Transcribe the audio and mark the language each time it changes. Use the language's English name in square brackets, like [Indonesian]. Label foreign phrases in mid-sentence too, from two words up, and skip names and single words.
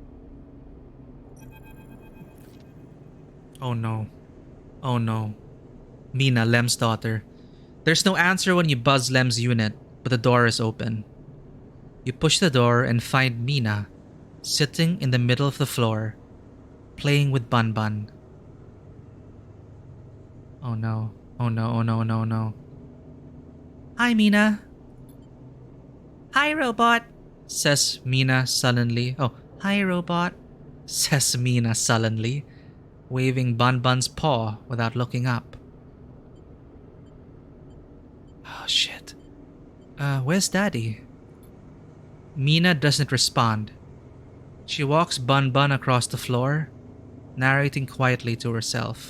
[English] Oh no. Oh no. Mina, Lem's daughter. There's no answer when you buzz Lem's unit, but the door is open. You push the door and find Mina, sitting in the middle of the floor, playing with Bun Bun. Oh no, oh no, oh no, no, no. Hi, Mina. Hi, robot, says Mina sullenly. Oh, hi, robot, says Mina sullenly, waving Bun Bun's paw without looking up. Oh shit. Where's Daddy? Mina doesn't respond. She walks Bun Bun across the floor, narrating quietly to herself.